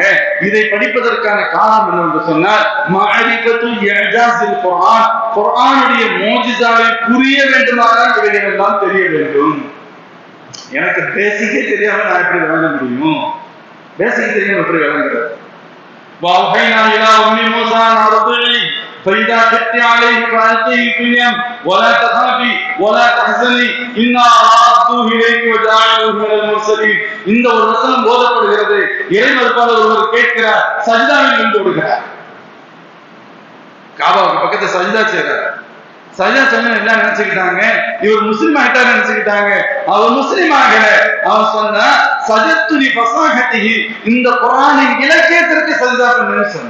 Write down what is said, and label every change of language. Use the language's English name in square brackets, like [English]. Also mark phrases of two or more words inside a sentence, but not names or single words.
[Tamil] இதை படிப்பதற்கான காரணம் என்னவென்று சொன்னால் [Arabic] معرفة إعجاز القرآن, [Tamil] குர்ஆனுடைய மோஜிசாவை புரிய வேண்டுமானால் இவைகள் எல்லாம் தெரிய வேண்டும். எனக்கு பேசிக்கே தெரியாம நான் எப்படி விளங்க முடியும்? பேசிக் தெரியாம எப்படி விளங்குறது? [Arabic] وَأَوْحَيْنَا إِلَىٰ أُمِّ مُوسَىٰ أَنْ أَرْضِعِيهِ فَإِذَا خِفْتِ عَلَيْهِ فَأَلْقِيهِ فِي الْيَمِّ وَلَا تَخَافِي وَلَا تَحْزَنِي إِنَّا رَادُّوهُ إِلَيْكِ وَجَاعِلُوهُ مِنَ الْمُرْسَلِينَ. [Tamil] இந்த ஒரு வசனம் போதப்படுகிறது. இறைமறுப்பாளர் ஒருவர் கேட்கிறார், சஜ்தாவில் விழுந்து விடுகிறார். காபாவுக்கு பக்கத்துல சஜ்தா செய்றார். சஜ்தா சொன்ன எல்லாம் நினைச்சுக்கிட்டாங்க இவர் முஸ்லிம் ஆயிட்டார் நினைச்சுக்கிட்டாங்க. அவர் முஸ்லிம் ஆகல. அவன் சொன்னா [Arabic] سجدت لفصاحته, [Tamil] இந்த குர்ஆனின் இலக்கியத்திற்கு சஜ்தா பண்ணுன்னு சொன்ன.